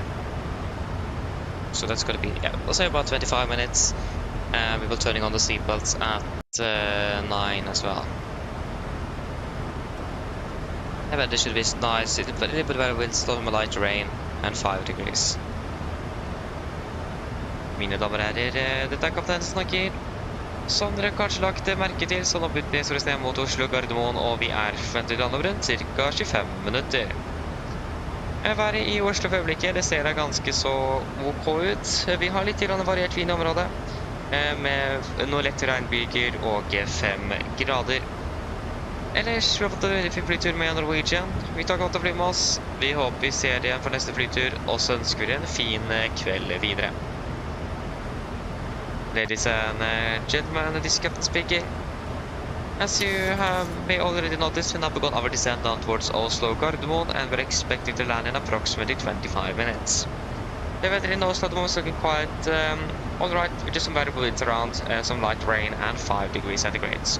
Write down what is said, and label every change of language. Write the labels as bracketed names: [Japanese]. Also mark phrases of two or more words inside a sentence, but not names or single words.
[English] So that's going to be, yeah, we'll say about 25 minutes. And we will turning on the seatbelts at 9 as well. Yeah, but this should be nice. It's a little bit better with storm, light rain. And 5 degrees. [Norwegian] Mine damer og herrer, dette er kaptein som snakker. Som dere kanskje lagt merke til, så nå bytter vi SOS mot Oslo Gardermoen, og vi er forventet å lande rundt ca. 25 minutter. Været i Oslo for øyeblikket, det ser ganske så ok ut. Vi har litt variert vind i området, med noe lett regnbyger og 5 grader. Ellers, vi har fått en veldig fin flytur med Norwegian. Vi tar godt å fly med oss. Vi håper vi ser igjen for neste flytur, og så ønsker vi en fin kveld videre. [English] Ladies and gentlemen, this is Captain speaking. As you may already noticed, we now begun our descent down towards Oslo Gardermoen, and we're expecting to land in approximately 25 minutes. The weather in Oslo at the moment is looking quite alright, with just some variable winds around, some light rain, and 5 degrees centigrade.